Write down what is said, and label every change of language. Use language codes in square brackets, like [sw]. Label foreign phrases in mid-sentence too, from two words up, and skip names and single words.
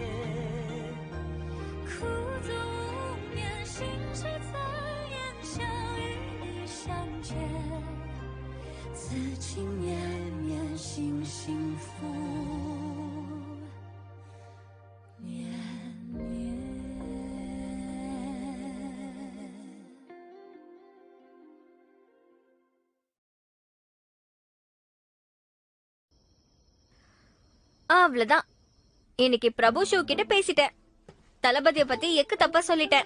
[zh] 苦足无眠，心事残烟，想与你相见，此情绵绵，心幸福绵绵。 [ta] அவ்வளவுதான். இன்னைக்கு பிரபு ஷோ கிட்ட பேசிட்டேன். தளபதியை பத்தி எக்கு தப்பா சொல்லிட்டேன்.